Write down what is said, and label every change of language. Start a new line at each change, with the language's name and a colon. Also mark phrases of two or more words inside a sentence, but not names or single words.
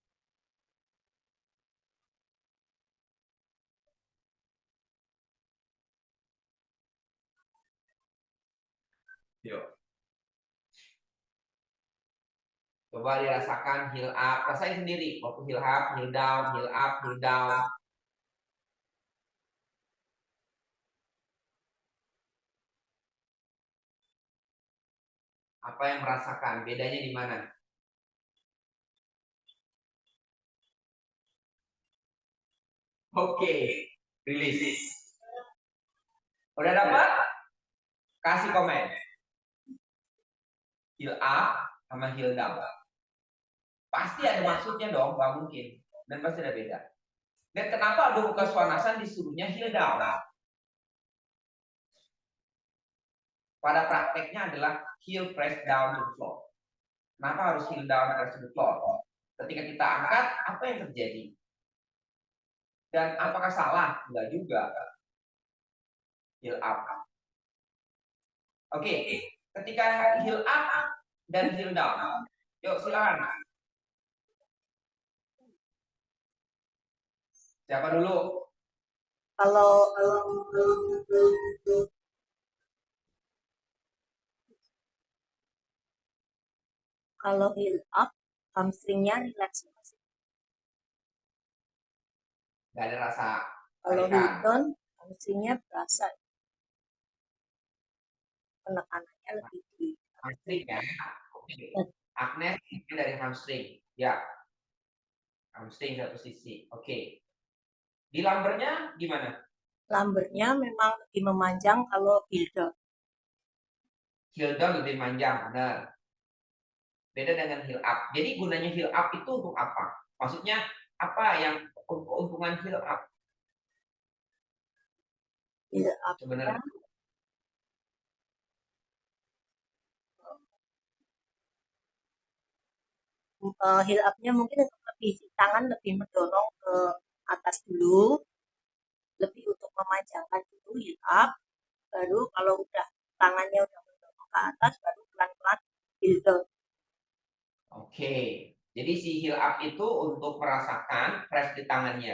Indonesian: Yuk. Coba dirasakan
English: heel up,
Indonesian: rasain sendiri.
English: Waktu heel up, heel down, heel up, heel down.
Indonesian: Apa yang merasakan? Bedanya di mana? Oke, rilis. Udah dapat? Kasih komen.
English: Heel up
Indonesian: sama
English: heel down.
Indonesian: Pasti ada maksudnya dong, nggak mungkin. Dan pasti ada beda. Dan kenapa Adho Mukha Svanasana disuruhnya
English: heel down?
Indonesian: Pada prakteknya adalah
English: heel press down to the floor.
Indonesian: Kenapa harus
English: heel down press to the floor?
Indonesian: Ketika kita angkat, apa yang terjadi? Dan apakah salah? Enggak juga.
English: Heel up.
Indonesian: Oke, ketika
English: heel up
Indonesian: dan
English: heel down.
Indonesian: Yuk silakan. Siapa dulu? Kalau
English: heel up,
Indonesian: hamstringnya relax. Gak ada rasa Kalau heel tarikan. down, hamstringnya berasa penekanannya lebih di Hamstring ya. Oke. Agnes ini dari hamstring. Ya. Hamstring satu sisi. Oke. Di lumbarnya gimana? lumbarnya memang lebih memanjang kalau
English: heel down. Heel down
Indonesian: lebih panjang, benar. Beda dengan
English: heel up.
Indonesian: Jadi gunanya
English: heel up
Indonesian: itu untuk apa? Maksudnya apa yang keuntungan
English: heel up? Heel up
Indonesian: Sebenarnya
English: heel up-nya
Indonesian: mungkin untuk lebih tangan lebih mendorong ke atas dulu, lebih untuk memanjangkan dulu heel up, baru kalau udah tangannya udah mendorong ke atas, baru pelan-pelan
English: heel down.
Indonesian: Oke. Jadi si
English: heel up
Indonesian: itu untuk merasakan press di tangannya.